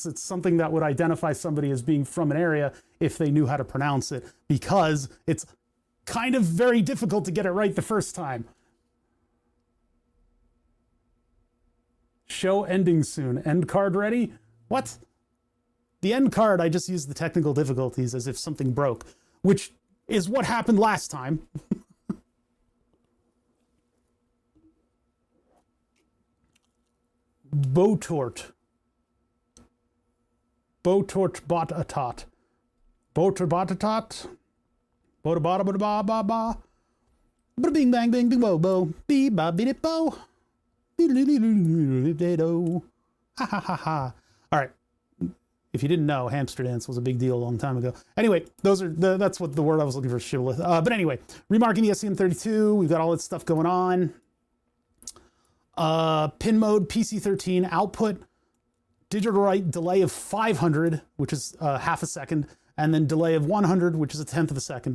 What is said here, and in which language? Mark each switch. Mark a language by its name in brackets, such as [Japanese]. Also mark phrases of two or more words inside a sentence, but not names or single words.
[English] It's something that would identify somebody as being from an area if they knew how to pronounce it, because it's kind of very difficult to get it right the first time. Show ending soon. End card ready? What? The end card, I just used the technical difficulties as if something broke, which is what happened last time. Botort. Botort botatot. Botort botatot. Bota bada bada ba ba ba. Bada bing bang bing bing bo bo. Bee ba bee bo. Ha ha ha ha. All right. If you didn't know, hamster dance was a big deal a long time ago. Anyway, that's what the word I was looking for, shibboleth. But anyway, remarking the SCM32. We've got all this stuff going on. Pin mode, PC13, output, digital write delay of 500, which is half a second, and then delay of 100, which is a tenth of a second.